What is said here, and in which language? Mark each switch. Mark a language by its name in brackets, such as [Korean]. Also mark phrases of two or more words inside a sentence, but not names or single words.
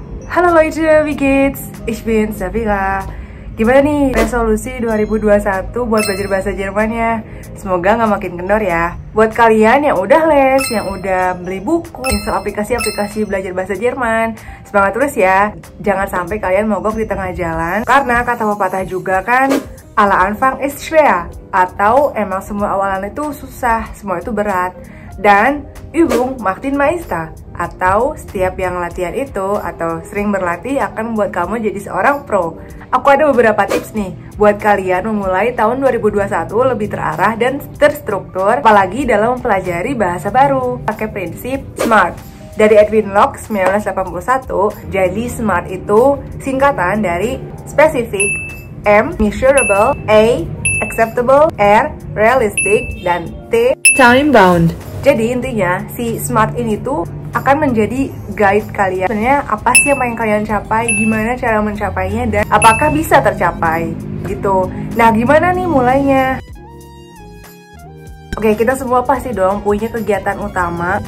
[German] Halo Leute, wie geht's? Ich bin Safira. [Indonesian] Gimana nih resolusi 2021 buat belajar bahasa Jermannya? Semoga nggak makin kendor ya. Buat kalian yang udah les, yang udah beli buku, install aplikasi-aplikasi belajar bahasa Jerman, semangat terus ya. Jangan sampai kalian mogok di tengah jalan. Karena kata pepatah juga kan, [German] aller Anfang ist schwer. [Indonesian] Atau emang semua awalan itu susah, semua itu berat. [German] Dan Übung macht den Meister. [Indonesian] Atau setiap yang latihan itu atau sering berlatih akan membuat kamu jadi seorang pro. Aku ada beberapa tips nih buat kalian memulai tahun 2021 lebih terarah dan terstruktur, apalagi dalam mempelajari bahasa baru. Pakai prinsip SMART dari Edwin Locke 1981. Jadi SMART itu singkatan dari [English] specific, M measurable, A acceptable, R realistic, [Indonesian] dan [English] T time bound. [Indonesian] Jadi intinya si SMART ini tuh akan menjadi guide kalian. Sebenarnya apa sih yang pengen kalian capai, gimana cara mencapainya, dan apakah bisa tercapai gitu. Nah, gimana nih mulainya? Oke, kita semua pasti dong punya kegiatan utama.